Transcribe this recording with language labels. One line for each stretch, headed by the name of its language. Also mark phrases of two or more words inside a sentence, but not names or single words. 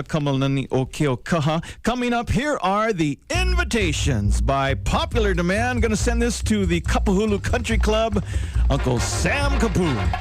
English: Kamalani o Keokaha. Coming up, here are the invitations by popular demand. Going to send this to the Kapahulu Country Club, Uncle Sam Kapu.